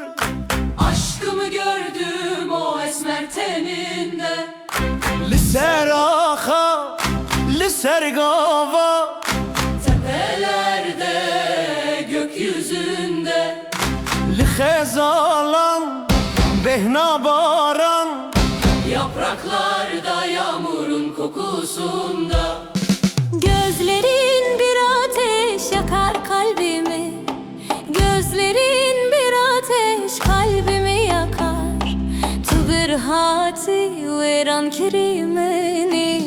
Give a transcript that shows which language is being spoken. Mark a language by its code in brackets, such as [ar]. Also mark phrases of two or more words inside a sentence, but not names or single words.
[tr] Aşkımı gördüm o esmer teninde [ku] Liser ağa liser gava [tr] Tepelerde gökyüzünde [ku] Li hezalan behna baran [tr] Yapraklarda yağmurun kokusunda Gözlerin bir ateş yakar kalbimi Gözlerin bir ateş kalbimi yakar [ku] Tu bir hati veran kerimeni